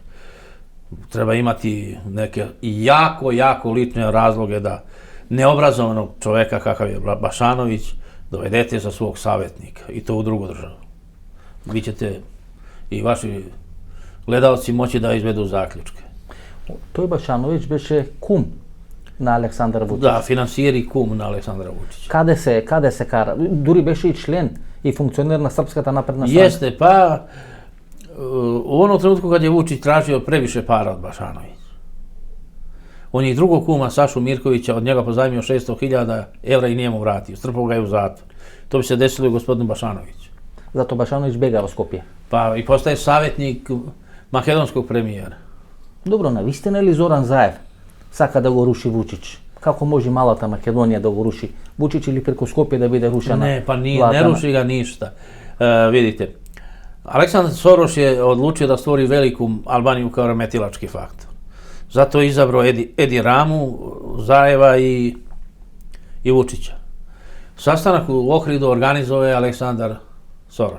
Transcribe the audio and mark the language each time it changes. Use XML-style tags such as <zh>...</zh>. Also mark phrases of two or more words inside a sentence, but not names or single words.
<sr>Treba imati neke jako lične razloge da neobrazovanog čoveka kakav je Bašanović dovedete za svog savjetnika i to u drugu državu. Vi ćete i vaši gledalci moći da izvedu zaključke.</sr> <mk>Тој Башановиќ беше кум на Александар Вучич.</mk> <sr>Da, financijer i kum na Aleksandra Vučića.</sr> <mk>Каде се кара? Дури беше и член и функционер на Српската напредна странка.</mk> <sr>Jeste, pa u onom trenutku kad je Vučić tražio previše para od Bašanovića. On je i drugog kuma, Sašu Mirkovića, od njega pozajmio 600.000 evra i nije mu vratio. Strpao ga je u zatvor. To bi se desilo i gospodinu Bašanoviću.</sr> <mk>Зато Башановиќ бега во Скопје.</mk> <sr>Pa i postaje savjetnik makedonskog premijera.</sr> <mk>Добро, навистина ли Зоран Заев сака да го руши Вучич? Како може малата Македонија да го руши Вучич или преку Скопје да биде рушена?</mk> <sr>Ne, pa ne ruši ga ništa. Vidite, Aleksandar Soroš je odlučio da stvori veliku Albaniju kao remetilački faktor. Zato je izabrao Edi Ramu, Zaeva i Vučića. Sastanak u Ohridu organizovao je Aleksandar Soroš.</sr>